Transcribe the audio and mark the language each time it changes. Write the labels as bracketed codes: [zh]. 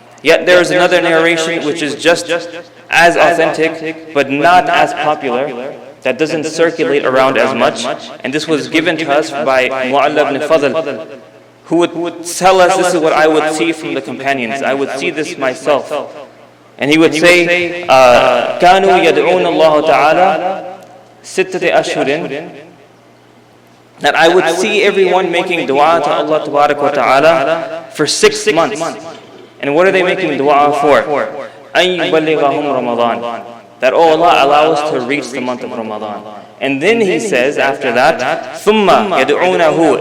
[en] Yet there is another narration which is just as authentic, but not as popular, that doesn't circulate around as much. And this was given to us by Mu'alla ibn Fadl, who would tell us, this is what I would see from the companions. I would see this myself. And he would say, [ar] كانوا يدعون الله تعالى ستة أشهر. [en] That I would see everyone making dua to Allah Tabarak wa Ta'ala for 6 months. And what are they making dua for? [ar] أن يبلغهم رمضان. [en] That, oh Allah, allow us to reach the month of Ramadan. And then he says after that, [ar] ثُمَّ يَدْعُونَهُ.